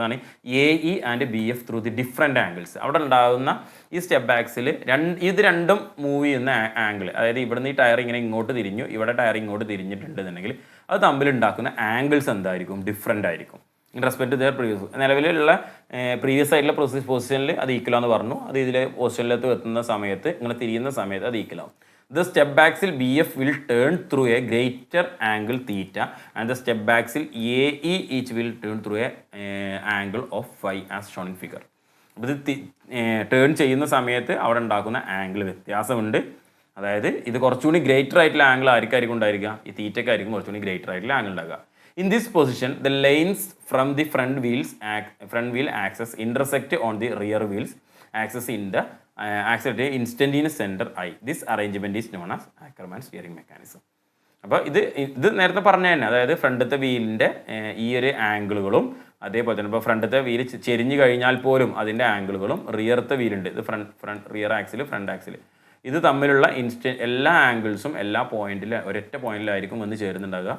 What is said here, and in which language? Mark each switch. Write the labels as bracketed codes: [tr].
[en] അതാണ് AE and BF through the different angles. [ml] അവിടെ ഉണ്ടാകുന്ന ഈ സ്റ്റെപ്പ് ആക്സിൽ ഇത് രണ്ടും മൂവ് ചെയ്യുന്ന ആംഗിൾ, അതായത് ഇവിടുന്ന് ഈ ടയർ ഇങ്ങനെ ഇങ്ങോട്ട് തിരിഞ്ഞു, ഇവിടെ ടയർ ഇങ്ങോട്ട് തിരിഞ്ഞിട്ടുണ്ടെന്നുണ്ടെങ്കിൽ അത് തമ്മിലുണ്ടാക്കുന്ന ആംഗിൾസ് എന്തായിരിക്കും, ഡിഫറെൻ്റ് ആയിരിക്കും [en] In respect to their previous. [ml] നിലവിലുള്ള പ്രീവിയസ് ആയിട്ടുള്ള പൊസിഷനിൽ അത് ഈക്വലാന്ന് പറഞ്ഞു, അത് ഇതിലെ പൊസിഷനിലേക്ക് എത്തുന്ന സമയത്ത് ഇങ്ങനെ തിരിയുന്ന സമയത്ത് അത് ഈക്വലാവും. [en] The step axle BF will turn through a greater angle theta and the step axle AE each will turn through a angle of phi as shown in figure. [ml] അപ്പോൾ ഇത് ടേൺ ചെയ്യുന്ന സമയത്ത് അവിടെ ഉണ്ടാക്കുന്ന ആംഗിൾ വ്യത്യാസമുണ്ട്. അതായത് ഇത് കുറച്ചുകൂടി ഗ്രേറ്റർ ആയിട്ടുള്ള ആംഗിൾ ആയിരിക്കും ഉണ്ടായിരിക്കുക, ഈ തീറ്റയ്ക്കായിരിക്കും കുറച്ചുകൂടി ഗ്രേറ്റർ ആയിട്ടുള്ള ആംഗിൾ ഉണ്ടാകുക. [en] In this position, the lanes from the front wheel axis intersect on the rear wheels axis in the accelerated instantaneous center I. This arrangement is known as Ackermann steering mechanism. [ml] അപ്പോൾ ഇത് നേരത്തെ പറഞ്ഞ തന്നെ, അതായത് ഫ്രണ്ടത്തെ വീലിൻ്റെ ഈ ഒരു ആംഗിളുകളും അതേപോലെ തന്നെ ഇപ്പോൾ ഫ്രണ്ടത്തെ വീല് ചെരിഞ്ഞു കഴിഞ്ഞാൽ പോലും അതിൻ്റെ ആംഗിളുകളും റിയറത്തെ വീലുണ്ട്, ഇത് റിയർ ആക്സിൽ ഫ്രണ്ട് ആക്സിൽ, ഇത് തമ്മിലുള്ള എല്ലാ ആംഗിൾസും എല്ലാ ഒരൊറ്റ പോയിന്റിലായിരിക്കും വന്ന് ചേരുന്നുണ്ടാകുക.